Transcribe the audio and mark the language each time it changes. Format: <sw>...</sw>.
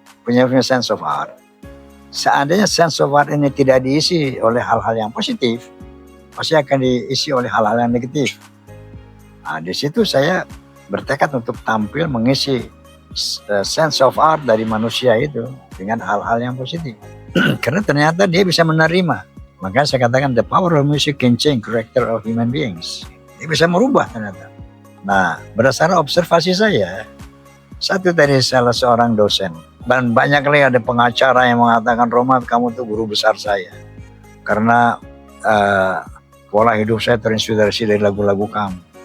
<id>Punya sense of art. Seandainya sense of art ini tidak diisi oleh hal-hal yang positif, pasti akan diisi oleh hal-hal yang negatif. Nah, di situ saya bertekad untuk tampil mengisi sense of art dari manusia itu dengan hal-hal yang positif. Karena ternyata dia bisa menerima. Makanya saya katakan</id> <en>the power of music can change character of human beings.</en> <id>Dia bisa merubah ternyata. Nah, berdasarkan observasi saya, satu dari salah seorang dosen, dan banyak kali ada pengacara yang mengatakan, Romat, kamu tuh guru besar saya. Karena pola hidup saya terinspirasi dari lagu-lagu kamu.</id>